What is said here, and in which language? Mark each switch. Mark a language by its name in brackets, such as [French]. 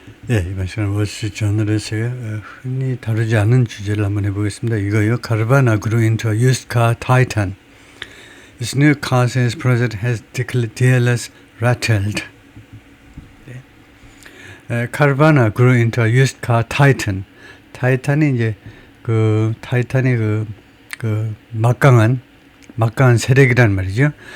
[Korean] 예, 이번 시간 월스트리트저널에서 흔히 다루지 않은 주제를 한번 해보겠습니다. 이거요. [English] Carvana grew into a used car titan. Its new car sales project has dealers rattled. Carvana grew into a used car titan. [Korean] 타이탄이 이제 타이탄의 막강한 세력이란 말이죠.